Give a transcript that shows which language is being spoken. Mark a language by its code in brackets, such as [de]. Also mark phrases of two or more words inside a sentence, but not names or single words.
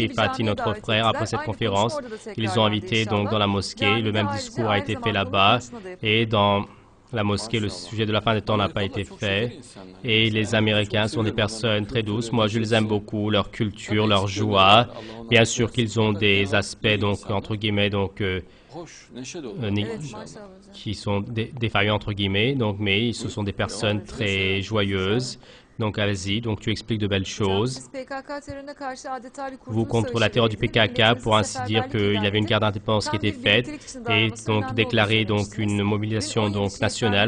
[fr] Et Fatih, notre frère, après cette conférence, ils ont invité donc dans la mosquée. Le même discours a été fait là-bas. Et dans la mosquée, le sujet de la fin des temps n'a pas été fait. Et les Américains sont des personnes très douces. Moi, je les aime beaucoup, leur culture, leur joie. Bien sûr qu'ils ont des aspects, donc, entre guillemets, donc, [tr] Hoş, neşe dolu. Maşallah. [fr] qui sont défaillants, entre guillemets. Donc, mais ce sont des personnes très joyeuses. Donc, allez-y. Donc, tu expliques de belles choses. Vous, contre la terreur du PKK, pour ainsi dire qu'il y avait une guerre d'indépendance qui était faite et donc déclarer donc une mobilisation donc nationale.